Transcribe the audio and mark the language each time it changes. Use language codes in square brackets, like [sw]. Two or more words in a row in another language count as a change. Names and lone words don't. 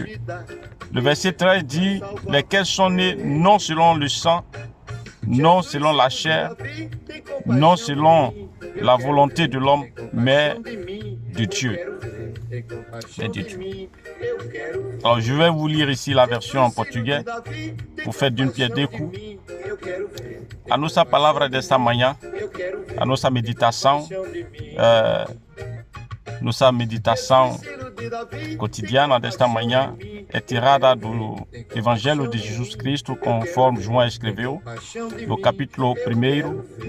[fr] » Le verset 13 dit: « Lesquels sont nés non selon le sang, non selon la chair, non selon la volonté de l'homme, mais de Dieu. » Alors, je vais vous lire ici la version en portugais pour faire d'une pierre deux coups. [pt] A nossa palavra desta manhã, a nossa meditação cotidiana desta manhã é tirada do Evangelho de Jesus Cristo, conforme João escreveu, no capítulo 1.